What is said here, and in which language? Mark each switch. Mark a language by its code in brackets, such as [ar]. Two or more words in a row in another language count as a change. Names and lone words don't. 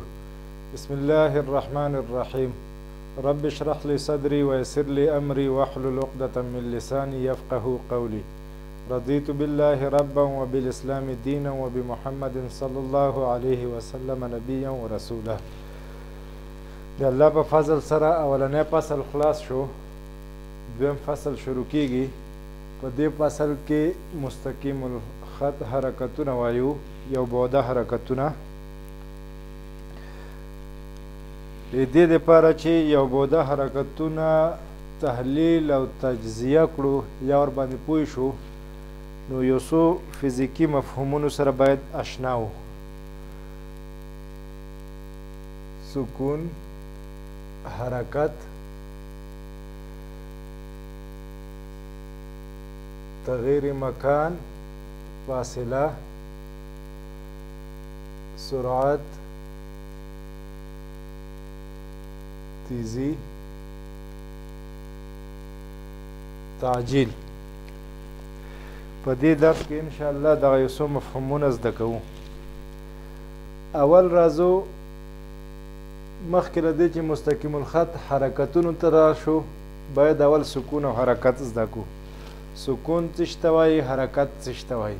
[ar] بسم الله الرحمن الرحيم. رب اشرح لي صدري ويسر لي أمري واحلل عقدة من لساني يفقه قولي. رضيت بالله ربا وبالإسلام دينا وبمحمد صلى الله عليه وسلم نبيا ورسولا. [ps] د الله په فضل سره اولنی فصل خلاص شو، دویم فصل شروع کیږي. په دې فصل کې مستقیم الخط حرکتونه وایو، یو بوده حرکتونه. د دې دپاره چې یو بوده حرکتونه تحلیل او تجزیه کړو یا ورباندې پوه شو، نو یو څو فزیکي مفهومونو سره باید اشنا وو. سکون، حرکت، تغییر مکان، فاصله، سرعت، تیزی، تعجیل. په دې درس کې انشاءالله دغه یو څو مفهومونه زده کوو. اول راځو مخکې له دې چې مستقیم الخط حرکتونو ته راشو، باید اول سکون او حرکت زده کړو. سکون څه ته وایي، حرکت څه ته وایي.